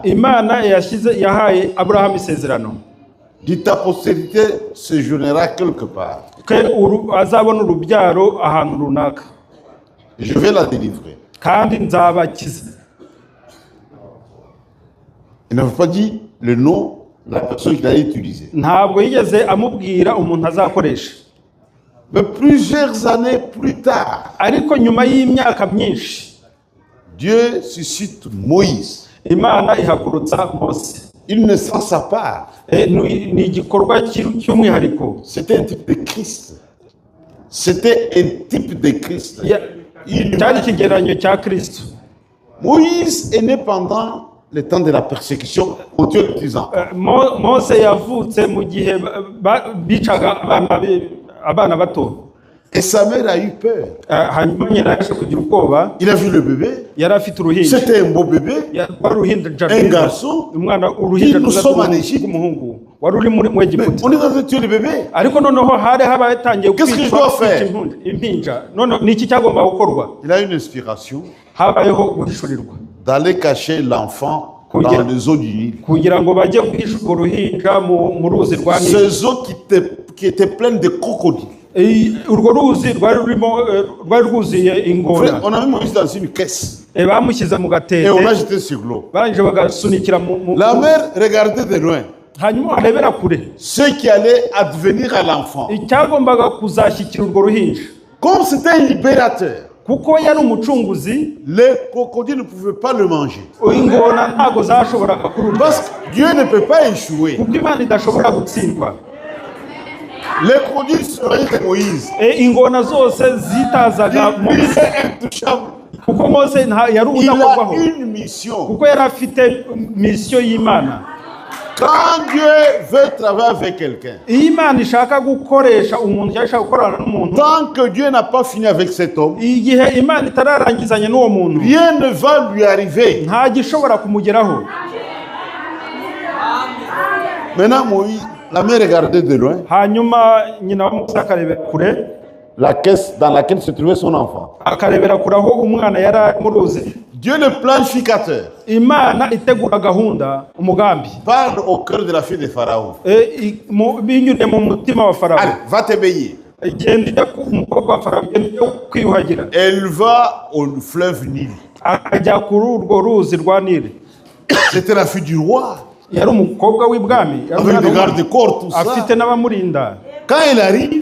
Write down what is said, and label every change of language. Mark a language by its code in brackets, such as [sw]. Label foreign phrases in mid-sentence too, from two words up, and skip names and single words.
[rw] Imana yahaye Abraham isezerano. [fr] Dit ta postérité séjournera quelque part. [rw] Azabona urubyaro ahantu runaka. [fr] Je vais la délivrer. [rw] Kandi nzabakiza. [fr] Il n'avait pas dit le nom de la personne qu'il allait utiliser. [rw] Ntabwo yigeze amubwira umuntu azakoresha. [fr] Mais plusieurs années plus tard, [rw] Ariko nyuma y'imyaka myinshi, [fr] Dieu suscite Moïse. [rw] Imana ihagurutsa Mose. [fr] Une naissance à part. [rw] Ni igikorwa cy'umwihariko. [fr] C'était un type de Christ. C'était un type de Christ. [rw] Cyari ikigereranyo cya Kristo. [fr] Moïse est né pendant le temps de la persécution au Dieu de 10 ans. [rw] Mose yavutse mu gihe bicaga abana bato. [fr] Et sa mère a eu peur. [rw] Hanyuma nyina yaje kugira ubwoba. [fr] Il a vu le bébé. [rw] Yari afite uruhinja. [fr] C'était un beau bébé. Un garçon. [rw] Umwana uruhinja rw'umuhungu wari uri mu Egiputa. [fr] On est en train de tuer le bébé. [rw] Ariko noneho hari habatangiye [fr] Qu'est-ce que je dois faire? [rw] Impinja. None niki cyagomba gukorwa? [fr] Il a une inspiration [rw] Habayeho guhishurirwa. [fr] d'aller cacher l'enfant dans les eaux du Nil. [rw] Kugira ngo bajye guhishura uruhinja mu ruzi rwa Nili. [fr] Ces eaux qui étaient pleines de crocodiles. [rw] Urwo ruzi rwari rwuzuye ingona. [fr] On a mis Moïse dans une caisse. [rw] Bamushyize mu gatete. [fr] Et on l'a jeté sur l'eau. [rw] Barangije bagasunikira mu. [fr] La mère regardait de loin. [rw] Hanyuma arebera kure. [fr] Ce qui allait advenir à l'enfant. [rw] Icyagombaga kuzashyikira urwo ruhinja. [fr] Comme c'était un libérateur. [rw] Kuko yari umucunguzi, [fr] les crocodiles ne pouvaient pas le manger. [rw] Ingona ntago zashoboraga kururya. [fr] Parce que Dieu ne peut pas échouer. [rw] Kuko Imana idashobora gutsindwa. [fr] Les crocodiles seraient Moïse. [rw] Ingona zose zitazaga Mose. Kuko Mose yari udakorwaho. [fr] Il a une mission. [rw] Kuko yari afite mission y'Imana. [fr] Quand Dieu veut travailler avec quelqu'un, [rw] Imana ishaka gukoresha umuntu yashaka gukorana n'umuntu, [fr] tant que Dieu n'a pas fini avec cet homme, [rw] igihe Imana itararangizanya n'uwo muntu, [fr] rien ne va lui arriver. [rw] Nta gishobora kumugeraho. [fr] Maintenant Moïse, la mère regardait de loin. [rw] Hanyuma nyina wa Mose akarebera kure. [fr] la caisse dans laquelle se trouvait son enfant. [rw] akarebera kure aho umwana yari mu ruzi. [fr] Dieu le planificateur [rw] Imana itegura gahunda umugambi [fr] parle au cœur de la fille de Pharaon. [rw] binyuriye mu mutima wa Farawo. [fr] Allez, va te baigner. [rw] Igenda ku umukobwa wa Farawo igenda kwiyuhagira. [fr] Elle va au fleuve Nil. [rw] Akajya kuri urwo ruzi rwa Nili. [fr] C'était la fille du roi. [rw] Yari umukobwa w'ibwami. [fr] Avec des gardes-corps, tout ça. [rw] Afite n'abamurinda. [fr] Quand elle arrive,